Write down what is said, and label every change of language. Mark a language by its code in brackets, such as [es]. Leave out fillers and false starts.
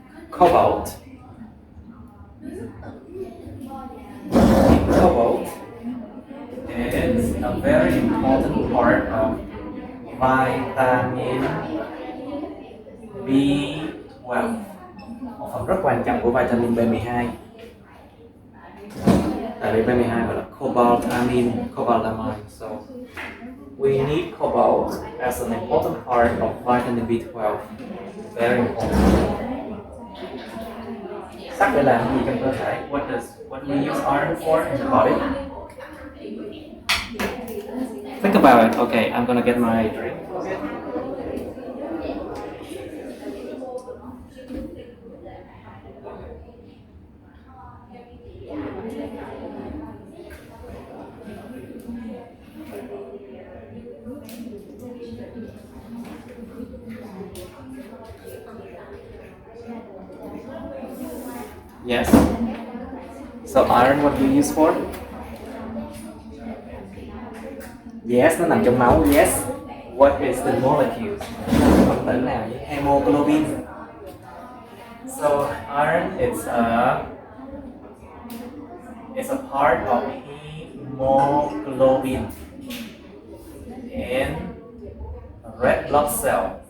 [en] Cobalt. Cobalt is a very important part of vitamin B12. [vi] Một phần rất quan trọng của vitamin B12. Tại vì B12 gọi là cobaltamine. [en] So we need cobalt as an important part of vitamin B12. Very important. [vi] Sắt để làm gì trong cơ thể? [en] What do we use iron for in the body? Think about it. Okay, I'm gonna get my drink. Yes. So iron, what do you use for? Yes, [vi] nó nằm trong máu. [en] Yes. What is the molecule? [vi] Phân tử nào với hemoglobin? [en] So iron is a part of hemoglobin in red blood cell.